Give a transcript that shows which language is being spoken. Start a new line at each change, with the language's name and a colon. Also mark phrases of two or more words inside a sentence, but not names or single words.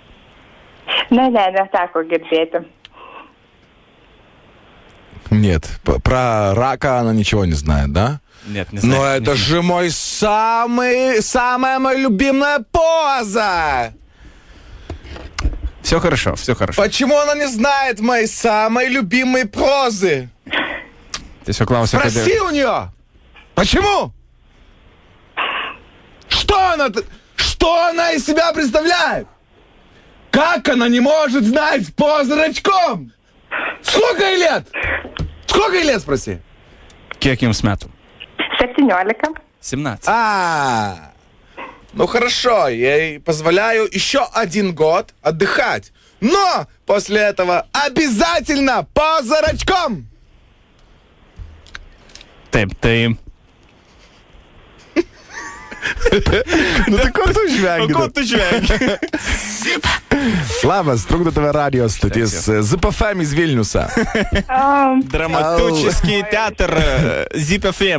Lithuanian: Neteko girdėti.
Russian: Нет, про рака она ничего не знает, да? Нет, не знаю. Но это же самая моя любимая поза! Все хорошо. Почему она не знает моей самой любимой прозы?
Lithuanian: Tiesiog klausia,
Russian: Спроси у нее! Почему? Что она из себя представляет? Как она не может знать позу рачком? Сколько ей лет, спроси?
Lithuanian: Kiek jums metų? 17. 17.
Russian: Ну хорошо, я ей позволяю еще 1 год отдыхать. Но после этого обязательно поза рачком.
Lithuanian: Taip, tai... Nu tai ko tu žvengi? Labas, trukdo tave radio stotis ZPFM iz Vilniusa. Dramatučiskį teatrą ZPFM.